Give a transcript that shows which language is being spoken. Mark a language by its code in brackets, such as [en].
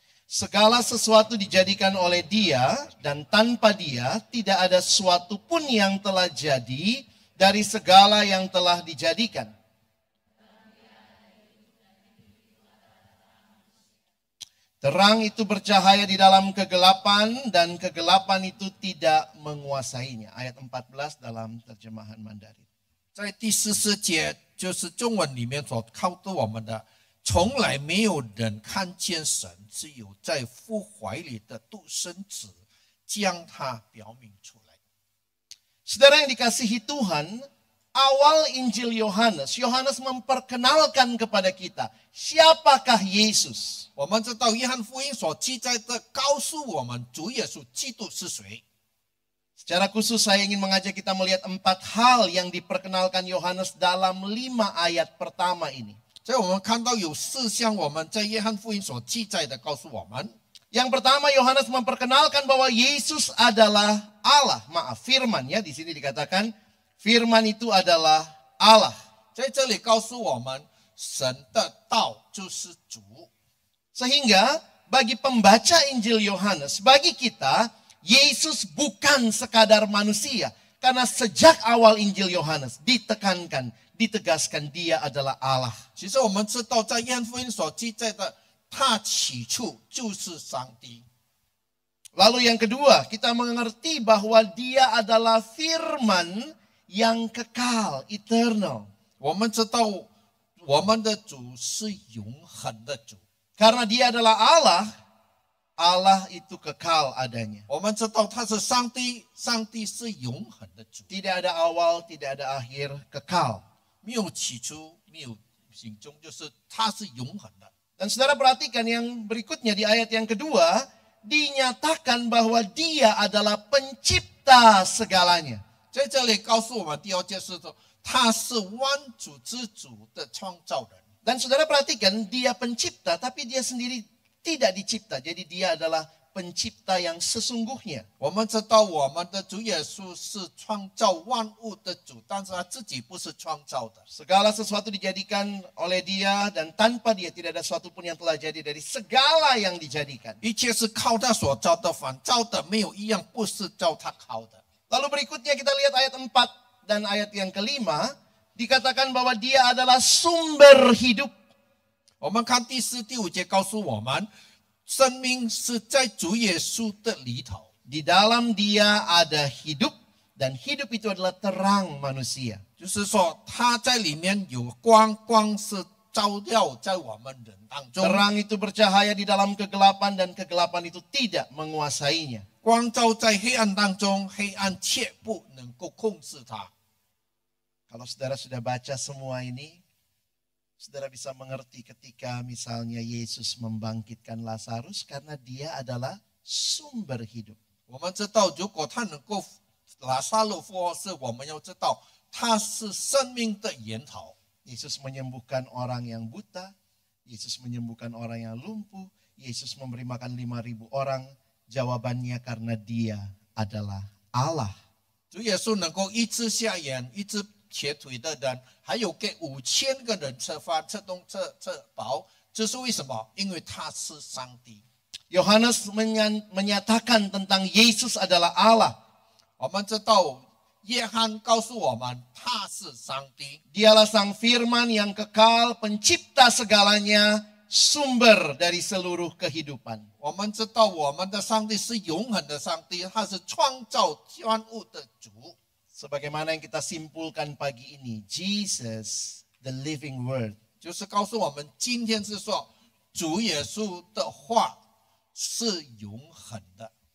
[id] Segala sesuatu dijadikan oleh Dia dan tanpa Dia tidak ada sesuatu pun yang telah jadi dari segala yang telah dijadikan. Terang itu bercahaya di dalam kegelapan dan kegelapan itu tidak menguasainya. Ayat 14 dalam terjemahan Mandarin. [zh] 在第14节，就是中文里面所告诉我们的，从来没有人看见神，只有在父怀里的独生子将他表明出来。 [id] Saudara yang dikasihi Tuhan, awal Injil Yohanes, Yohanes memperkenalkan kepada kita, siapakah Yesus? [zh] 我们知道约翰福音所记载的，告诉我们主耶稣基督是谁。 [id] Secara khusus saya ingin mengajak kita melihat 4 hal yang diperkenalkan Yohanes dalam 5 ayat pertama ini. [zh] 所以我们看到有4项我们在约翰福音所记载的，告诉我们。 [id] Yang pertama Yohanes memperkenalkan bahwa Yesus adalah Allah. Maaf, firman ya, di sini dikatakan firman itu adalah Allah. [zh] 在这里告诉我们，神的道就是主。 [id] Sehingga bagi pembaca Injil Yohanes, bagi kita, Yesus bukan sekadar manusia. Karena sejak awal Injil Yohanes ditekankan, ditegaskan dia adalah Allah. [zh] 其实我们知道，在约翰福音所记载的，他起初就是上帝。 [id] Lalu yang kedua, kita mengerti bahwa dia adalah firman yang kekal, eternal. [zh] 我们知道，我们的主是永恒的主。 [id] Karena dia adalah Allah, Allah itu kekal adanya. [zh] 我们知道他是上帝，上帝是永恒的主， [id] Tidak ada awal, tidak ada akhir, kekal. [zh] 没有起初，没有始终，就是他是永恒的。 [id] Dan saudara perhatikan yang berikutnya di ayat yang kedua, dinyatakan bahwa dia adalah pencipta segalanya. [zh] 在这里告诉我们第2件事说，他是万主之主的创造人。 [id] Dan saudara perhatikan dia pencipta tapi dia sendiri tidak dicipta. Jadi dia adalah pencipta yang sesungguhnya. [zh] 我们知道我们的主耶稣是创造万物的主，但是他自己不是创造的。 [id] Segala sesuatu dijadikan oleh dia dan tanpa dia tidak ada sesuatu pun yang telah jadi dari segala yang dijadikan. [zh] 一切是靠他所造的，反造的没有一样不是照他靠的。 [id] Lalu berikutnya kita lihat ayat 4 dan ayat yang kelima. Dikatakan bahwa dia adalah sumber hidup. [zh] 我们看第4、第5节告诉我们，生命是在主耶稣的里头。 [id] Di dalam dia ada hidup dan hidup itu adalah terang manusia. [zh] 就是说他在里面有光，光是照耀在我们人当中。 [id] Terang itu bercahaya di dalam kegelapan dan kegelapan itu tidak menguasainya. [zh] 光照在黑暗当中，黑暗却不能够控制它。 [id] Kalau saudara sudah baca semua ini, saudara bisa mengerti ketika misalnya Yesus membangkitkan Lazarus karena dia adalah sumber hidup. [zh] 我们知道，如果他能够拉撒路复活，是我们要知道他是生命的源头。 [id] Yesus menyembuhkan orang yang buta, Yesus menyembuhkan orang yang lumpuh, Yesus memberi makan 5.000 orang. Jawabannya karena dia adalah Allah. [zh] 主耶稣能够医治瞎眼、医治瘸腿的人，还有给5000个人吃饭、吃饱，这是为什么？因为他是上帝。 [id] Yohanes menyatakan tentang Yesus adalah Allah. [zh] 我们知道约翰告诉我们他是上帝， [id] Dialah sang firman yang kekal, pencipta segalanya, sumber dari seluruh kehidupan. [zh] 我们知道我们的上帝是永恒的上帝，他是创造万物的主。 [id] Sebagaimana yang kita simpulkan pagi ini, [en] Jesus, the living word. [zh] 就是告诉我们，今天是说主耶稣的话是永恒的。